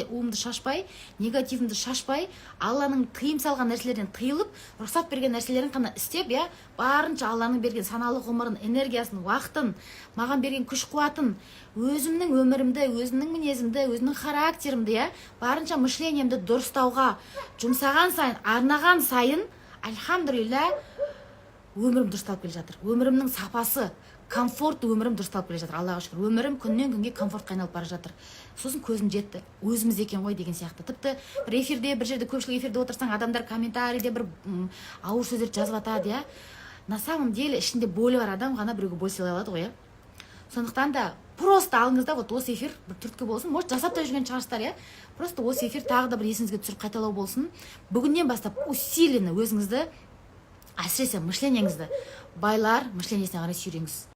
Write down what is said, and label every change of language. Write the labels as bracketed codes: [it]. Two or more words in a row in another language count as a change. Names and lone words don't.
[kk] уымды шашпай, негативімді шашпай, Алланың тыйым салған нәрселерден тыйылып, рұқсат берген нәрселерін қана істеп, барынша Алланың берген саналы ғұмырын, энергиясын, уақытын, маған берген күш-қуатын, өзімнің өмірімді, өзімнің мінезімді, өзімнің характерімді, барынша мышлениемді дұрыстауға жұмсаған сайын, арнаған сайын, альхамдулилля, өмірім дұрысталып келе жатыр. Өмірімнің сапасы, комфорт өмірім дұрысталып келе жатыр, аллаға шүкір. Өмірім күннен күнге комфортқа айналып бара жатыр. Сосын көзім жетті, өзіміз екен ғой деген сияқты. Тіпті бір эфирде, бір жерде, көпшілік эфирде отырсаң, адамдар комментарийде бір ауыр сөздерді жазып жатады, иә. [ru] На самом деле [kk] ішінде болі бар адам ғана біреуге бой сыйлай алады ғой, иә. Сондықтан да просто алыңыз да, вот осы эфир бір түрткі болсын, может жасап та жүрген шығарсыздар, иә. Просто осы эфир тағы да бір есіңізге түсіріп қайталау болсын. Бүгіннен бастап усиленно өзіңізді, әсіресе мышлениеңізді, байлар мышлениесіне қарай сүйреңіз.